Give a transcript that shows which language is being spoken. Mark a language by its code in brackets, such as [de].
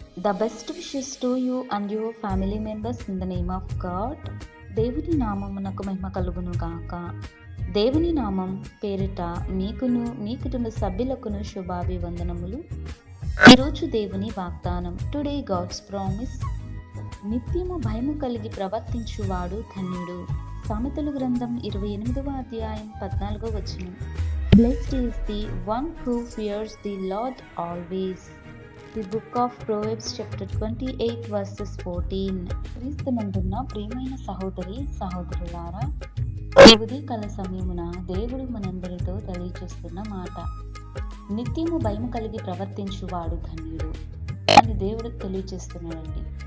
[en] The best wishes to you and your family members in the name of God. [te] దేవుని నామమునకు మహిమ కలుగును గాక. దేవుని నామం పేరిట మీకును మీ కుటుంబ సభ్యులకును శుభాభివందనములు. ఈరోజు దేవుని వాగ్దానం. [en] Today God's promise. [te] నిత్యము భయము కలిగి ప్రవర్తించువాడు ధన్యుడు. సామెతల గ్రంథం 28వ అధ్యాయం 14వ వచనం. [en] Blessed is the one who fears the Lord always. The book of Proverbs chapter 28 verses 14. [te] క్రీస్తునందున్న ప్రియమైన సహోదరి సహోదరులారా, ఈ ఉదయకాల సమయమున దేవుడు మనందరితో తెలియచేస్తున్న మాట, నిత్యము భయము కలిగి ప్రవర్తించువాడు ధన్యుడు అని దేవుడు తెలియచేస్తున్నాడండి.